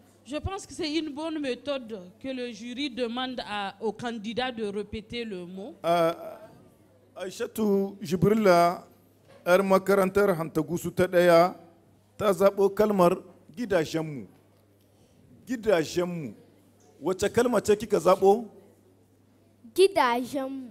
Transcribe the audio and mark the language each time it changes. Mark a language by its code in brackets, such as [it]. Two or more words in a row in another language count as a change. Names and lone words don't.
[fr] Je pense que c'est une bonne méthode que le jury demande aux candidats de répéter le mot. [ha] Aishatu Jibrilla, ‘yar makarantar Hantagusu ta ɗaya, ta zaɓo kalmar gidajenmu. Gidajenmu. Wace kalma ce kika zaɓo? Gidajenmu.